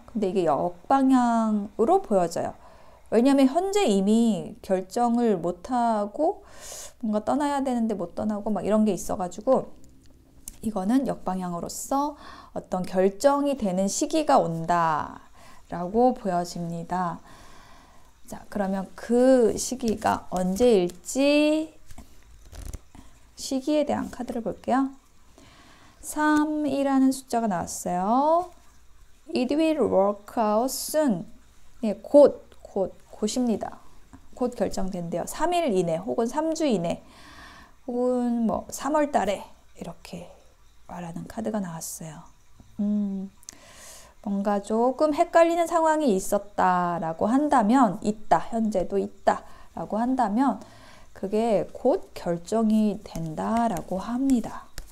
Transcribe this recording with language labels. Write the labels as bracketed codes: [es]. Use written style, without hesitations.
[ko] 근데 이게 역방향으로 보여져요. 왜냐면 현재 이미 결정을 못하고 뭔가 떠나야 되는데 못 떠나고 막 이런 게 있어가지고 이거는 역방향으로서 어떤 결정이 되는 시기가 온다 라고 보여집니다. 자, 그러면 그 시기가 언제일지 시기에 대한 카드를 볼게요. 3이라는 숫자가 나왔어요. [en] It will work out soon. [ko] 예, 곧입니다. 곧 결정된대요. 3일 이내 혹은 3주 이내 혹은 뭐 3월 달에 이렇게 말하는 카드가 나왔어요. 뭔가 조금 헷갈리는 상황이 있었다라고 한다면, 현재도 있다라고 한다면 그게 곧 결정이 된다라고 합니다.